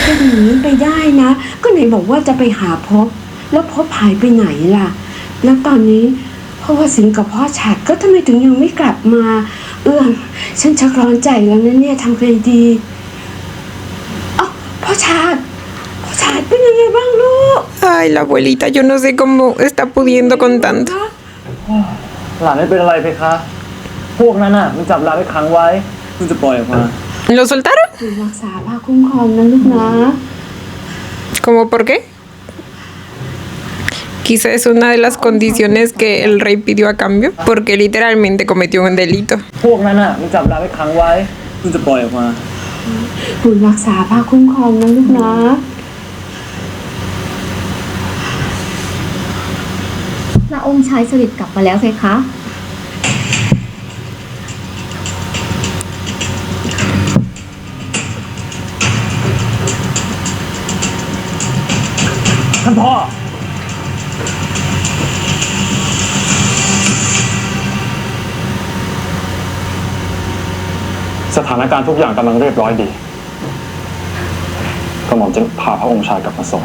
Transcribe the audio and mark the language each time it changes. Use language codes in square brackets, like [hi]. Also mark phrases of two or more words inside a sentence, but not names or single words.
[th] เป็นอย่างนี้ไปได้นะ ก็ไหนบอกว่าจะไปหาพบ แล้วพบหายไปไหนล่ะ แล้วตอนนี้พ่อวสินกับพ่อฉัดก็ทำไมถึงยังไม่กลับมา เอื้อมฉันชักร้อนใจแล้วนะเนี่ยทำไงดีอ๋อพ่อฉัดเป็นยังไงบ้างลูก [es] Ay, la abuelita, yo no sé cómo está pudiendo con tanto. [th] หลานไม่เป็นอะไรเพคะ พวกนั้นน่ะมันจับหลานไว้ขังไว้เพิ่งจะปล่อยออกมา [es] ¿Lo soltaron? [th] ดูรักษาพาคุ้มครองนะลูกนะ [es] ¿Cómo por qué? Quizá es una de las condiciones que el rey pidió a cambio, porque literalmente cometió un delito. [th] พวกนั้นน่ะมันจับหลานไว้ขังไว้เพิ่งจะปล่อยออกมา ดูรักษาพาคุ้มครองนะลูกนะ พระองค์ชายเสด็จกลับมาแล้วเพคะ ท่านพ่อสถานการณ์ทุกอย่างกำลังเรียบร้อยดีกระหม่อมจะพาพระองค์ชายกลับมาส่ง